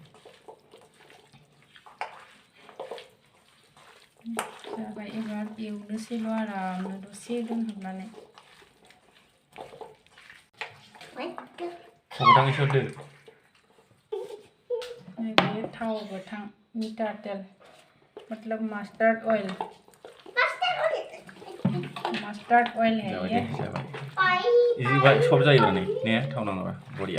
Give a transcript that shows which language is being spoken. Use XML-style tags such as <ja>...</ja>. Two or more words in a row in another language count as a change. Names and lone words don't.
<brx>जाबाय एबार एवनोसैल' आरामनो दसे दोनहाबनानै नैबे थाव गोथां मीठा तेल</brx> <hi>मतलब मस्टर्ड ऑयल है ये</hi> <brx>सब जायो नै ने थाव नाङाबा बरिया</brx>